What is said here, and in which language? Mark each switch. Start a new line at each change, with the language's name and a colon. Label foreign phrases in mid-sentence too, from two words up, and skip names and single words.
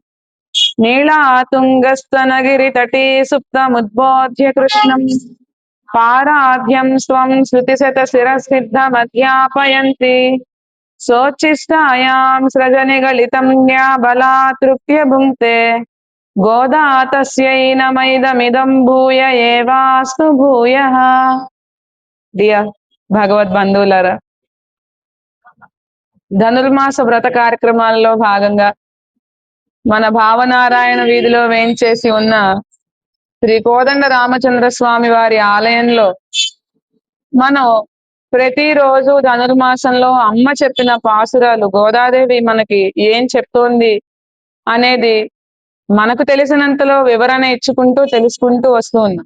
Sanskrit: नीलातुङ्गस्तनगिरितटे सुप्तमुद्बोध्य कृष्णं पाराध्यं स्वं श्रुतिशतशिरसिद्धमध्यापयन्ति सोच्छिष्टायां सृजनिगलितं न्याबलातृप्य भुङ्क्ते गोदा तस्यै नमैदमिदं भूय एवास्तु भूयः.
Telugu: డియర్ భగవద్ బంధువులారా, ధనుర్మాస వ్రత కార్యక్రమాల్లో భాగంగా మన భావనారాయణ వీధిలో వేంచేసి ఉన్న శ్రీ కోదండ రామచంద్ర స్వామి వారి ఆలయంలో మనం ప్రతిరోజు ధనుర్మాసంలో అమ్మ చెప్పిన పాసురాలు, గోదాదేవి మనకి ఏం చెప్తోంది అనేది మనకు తెలిసినంతలో వివరణ ఇచ్చుకుంటూ తెలుసుకుంటూ వస్తూ ఉన్నాం.